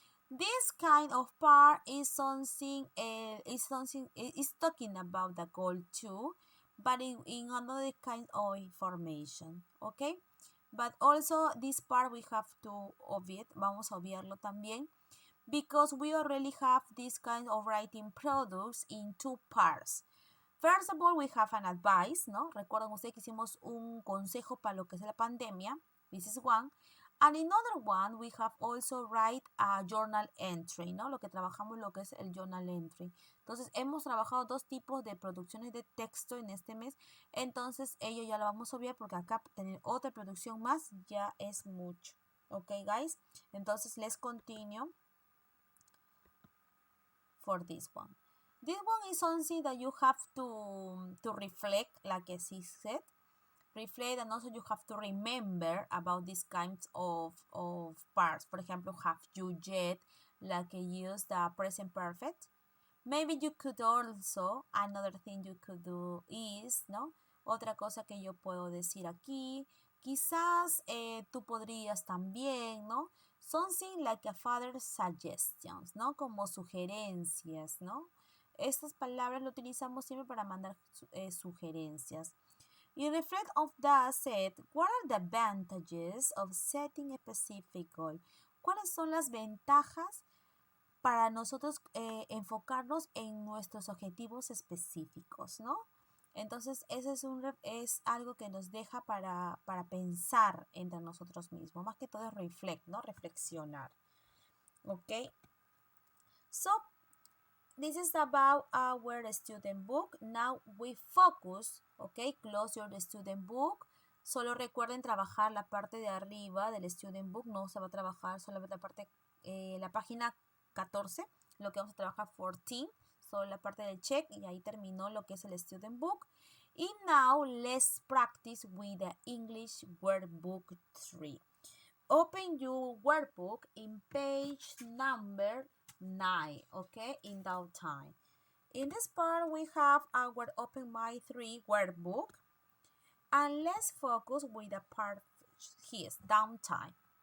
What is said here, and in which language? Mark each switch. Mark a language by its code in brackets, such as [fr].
[en] This kind of part is something is talking about the goal too, but in another kind of information, okay? But also this part we have to obviate, [es] vamos a obviarlo también, [en] because we already have this kind of writing products in two parts. First of all, we have an advice, ¿no? [es] Recuerden ustedes que hicimos un consejo para lo que es la pandemia. [en] This is one. And another one, we have also write a journal entry, ¿no? [es] Lo que trabajamos, lo que es el [en] journal entry. [es] Entonces, hemos trabajado dos tipos de producciones de texto en este mes. Entonces, ello ya lo vamos a obviar porque acá tener otra producción más ya es mucho. [en] Ok, guys? Entonces, let's continue for this one. This one is something that you have to reflect, like as he said. Reflect, and also you have to remember about these kinds of parts. For example, have you yet, like use the present perfect. Maybe you could also, another thing you could do is, ¿no? [es] Otra cosa que yo puedo decir aquí, quizás tú podrías también, ¿no? [en] Something like a father's suggestions, ¿no? [es] Como sugerencias, [en] ¿no? [es] Estas palabras lo utilizamos siempre para mandar sugerencias. [en] You reflect of that said, what are the advantages of setting a specific goal? [es] ¿Cuáles son las ventajas para nosotros enfocarnos en nuestros objetivos específicos, ¿no? Entonces, ese es algo que nos deja para pensar entre nosotros mismos. Más que todo es reflect, ¿no? Reflexionar. ¿Ok? [en] So, this is about our student book. Now we focus, okay, close your student book. [es] Solo recuerden trabajar la parte de arriba del student book. No se va a trabajar solamente la parte, la página 14. Lo que vamos a trabajar 14. Solo la parte del check y ahí terminó lo que es el student book. [en] And now let's practice with the English workbook 3. Open your workbook in page number 9, okay, in downtime. In this part, we have our Open My 3 workbook, and let's focus with the part here, downtime.